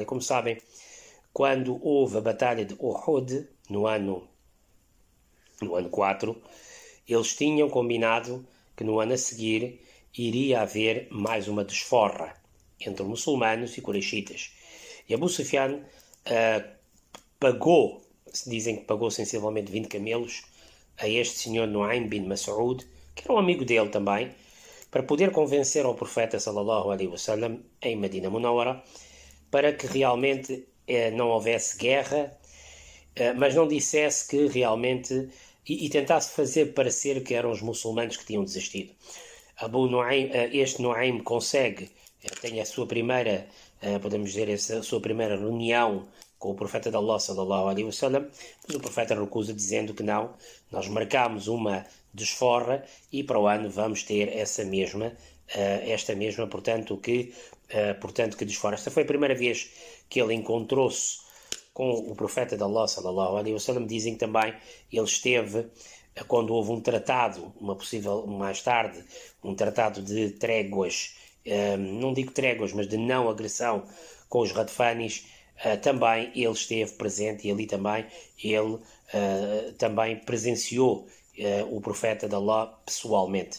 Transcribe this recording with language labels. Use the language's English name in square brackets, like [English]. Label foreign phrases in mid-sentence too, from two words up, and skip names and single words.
[Portuguese] Como sabem, quando houve a batalha de Uhud, no ano 4, eles tinham combinado que no ano a seguir iria haver mais uma desforra entre muçulmanos e Quraishitas. E Abu Sufyan dizem que pagou sensivelmente 20 camelos a este senhor Nu'aym bin Mas'ud, que era um amigo dele também, para poder convencer ao profeta [Arabic] صلى الله عليه وسلم [Portuguese] em Medina Munawara para que realmente não houvesse guerra, mas não dissesse que realmente e tentasse fazer parecer que eram os muçulmanos que tinham desistido. Este Nu'aym consegue, tem a sua primeira, podemos dizer, a sua primeira reunião com o profeta de [Arabic] الله صلى الله عليه وسلم, [Portuguese] mas o profeta recusa, dizendo que não, nós marcámos uma desforra e para o ano vamos ter esta mesma, que desforra. Esta foi a primeira vez que ele encontrou-se com o profeta de [Arabic] الله صلى الله عليه وسلم. [Portuguese] Dizem que também ele esteve quando houve um tratado, mais tarde, um tratado de tréguas, não digo tréguas, mas de não agressão com os Radfanis. Também ele esteve presente e ali também ele também presenciou o profeta de Allah pessoalmente.